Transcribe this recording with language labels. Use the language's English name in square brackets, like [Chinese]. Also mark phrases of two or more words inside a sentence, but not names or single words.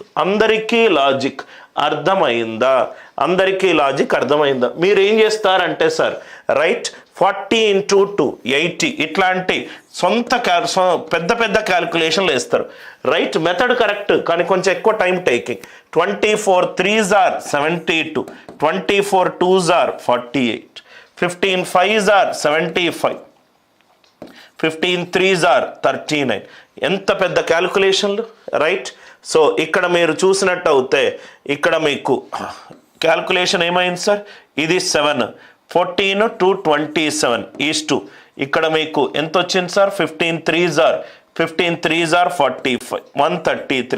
[Telugu] అందరికీ లాజిక్ అర్థమైందా? అందరికీ లాజిక్ అర్థమైందా? మీరు ఏం చేస్తారంటే సార్ రైట్ 40 × 2 80 ఇట్లాంటి పెద్ద పెద్ద క్యాలిక్యులేషన్లు వేస్తారు. [English] right method correct [Telugu] కానీ కొంచెం ఎక్కువ [English] time taking. 24 3s are 72, 24 2s are 48, 15 5s are 75, 15 3s are 39. [Telugu] ఎంత పెద్ద క్యాలిక్యులేషన్లు రైట్. సో ఇక్కడ మీరు చూసినట్టు అవుతే ఇక్కడ మీకు క్యాల్కులేషన్ ఏమైంది సార్? ఇది 7, 14 to 27 ఇక్కడ మీకు ఎంత వచ్చింది సార్? [English] 15 3s are 45, 133.